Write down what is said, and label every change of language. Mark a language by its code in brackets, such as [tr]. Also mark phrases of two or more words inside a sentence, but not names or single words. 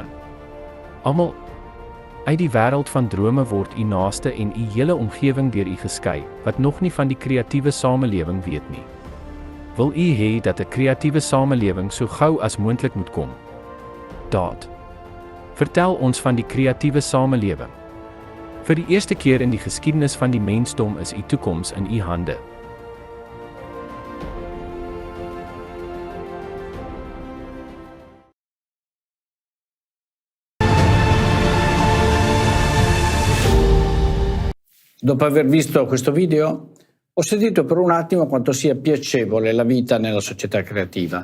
[af] Almal uit die wêreld van drome word u naaste en u hele omgewing deur u geskei, wat nog nie van die kreatiewe samelewing weet nie. Wil u hê dat 'n kreatiewe samelewing so gou as moontlik moet kom? Daad. Vertel ons van die kreatiewe samelewing. Vir die eerste keer in die geskiedenis van die mensdom is u toekoms in u hande. [it] Dopo aver visto questo video, ho sentito per un attimo quanto sia piacevole la vita nella società creativa.